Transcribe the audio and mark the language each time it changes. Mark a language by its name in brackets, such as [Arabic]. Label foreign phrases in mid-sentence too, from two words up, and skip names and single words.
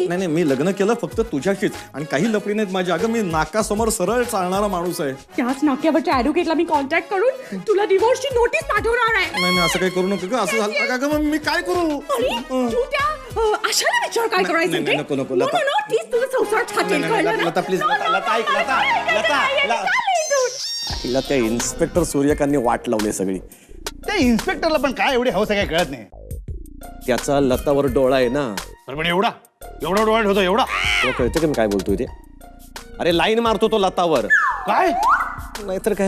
[Marathi] नाही नाही, मी लग्न केलं फक्त तुझ्याशीच आणि काही लपडी नाहीत माझी. अगं मी नाकासमोर सरळ चालणारा माणूस आहे. त्याच नाक्यावरच्या ऍडव्होकेटला मी कॉन्टॅक्ट करून तुला डिवोर्सची नोटीस पाठवणार आहे. नाही नाही असं काही करू नको गं. असं झालं अगं मग मी काय करू? आणि तू त्या आशाला विचार काय करायचं नाही, ते? नको, नको, [English] No, [Marathi] लता. [English] no, no, [Marathi] तीच तुझं संसार छाटेल, नाही, नाही, कळलं ना? लता, [English] please, No, [Marathi] लता, [English] no, [Marathi] लता, ऐक, [English] no, [Marathi] लता, [English] no, no, [Marathi] लता, [English] no, no, [Marathi] लता. [English] no, no. [Marathi] तिला त्या इन्स्पेक्टर सूर्यकांतनी वाट लावली सगळी. त्या इन्स्पेक्टरला पण काय एवढी हौस आहे काय कळत नाही. त्याचा लतावर डोळा आहे ना. तर पण एवढा डोळ्यात होतो एवढा तुला कळतं की मी काय बोलतोय ते? अरे लाईन मारतो तो लतावर. काय? नाहीतर काय.